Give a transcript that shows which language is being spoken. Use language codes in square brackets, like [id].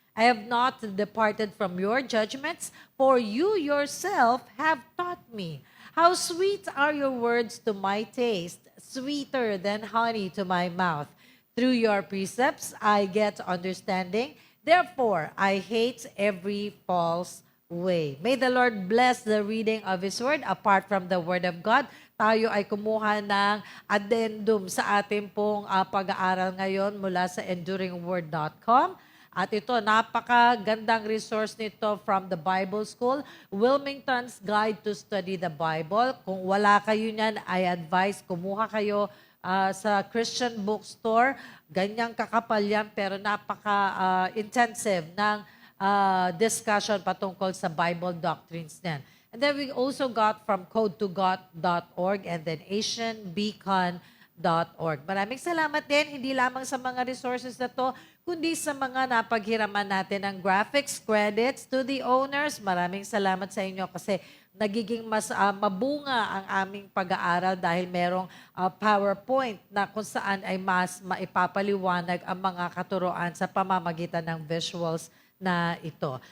[en] I have not departed from your judgments, for you yourself have taught me. How sweet are your words to my taste, sweeter than honey to my mouth. Through your precepts I get understanding. Therefore, I hate every false way." May the Lord bless the reading of His Word. [tl] Apart from the Word of God, tayo ay kumuha ng addendum sa ating pong pag-aaral ngayon mula sa enduringword.com. At ito, napakagandang resource nito from the Bible School, Wilmington's Guide to Study the Bible. Kung wala kayo niyan, [en] I advise [tl] kumuha kayo sa Christian bookstore. Ganyang kakapal yan, pero napaka-intensive ng discussion patungkol sa Bible doctrines niyan. [en] And then we also got from code2got.org and then asianbeacon.org. [tl] Maraming salamat din, hindi lamang sa mga resources na to, kundi sa mga napaghiraman natin ng graphics credits to the owners. Maraming salamat sa inyo kasi nagiging mas mabunga ang aming pag-aaral dahil merong PowerPoint na kung saan ay mas maipapaliwanag ang mga katuroan sa pamamagitan ng visuals na ito.